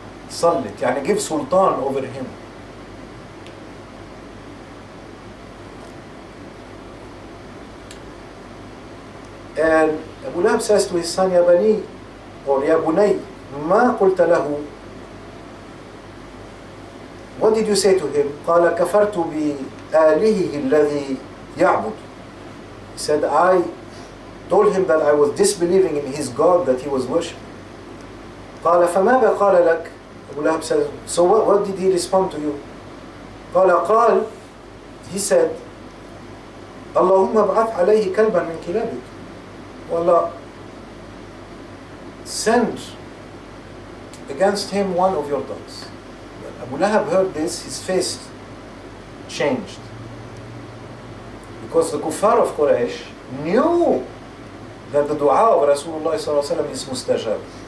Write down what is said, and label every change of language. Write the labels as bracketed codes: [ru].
[en] Sallit, yani give sultan over him. And Abu Lahab says to his son, [ar] "Ya bani," [en] or [ar] "Ya bunay, ma qulta lahu." [en] What did you say to him? [ar] قال كفرت بآلهه الذي يعبد. [en] He said, I told him that I was disbelieving in his God that he was worshipping. [ar] قال فماذا قال لك? [en] Abu Lahab says, so what did he respond to you? [ar] قال [en] he said, [ar] اللهم ابعث عليه كلبا من كلابك. [en] Allah, send against him one of your dogs. Abu Lahab heard this, his face changed. Because the kuffar of Quraysh knew that the dua of Rasulullah ﷺ is mustajab.